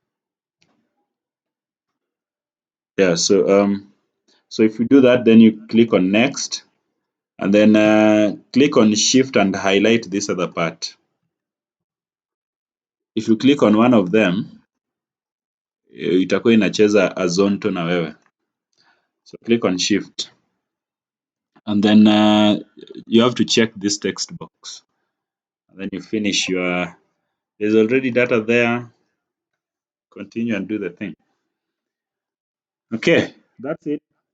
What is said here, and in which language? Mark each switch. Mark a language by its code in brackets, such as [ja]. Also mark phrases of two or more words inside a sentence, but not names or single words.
[en] Yeah, so if you do that, then you click on next, and then click on shift and highlight this other part. If you click on one of them, [sw] itakuwa inacheza azonto na wewe. [en] So click on shift, and then you have to check this text box, and then you finish your, there's already data there. Continue and do the thing. Okay, that's it.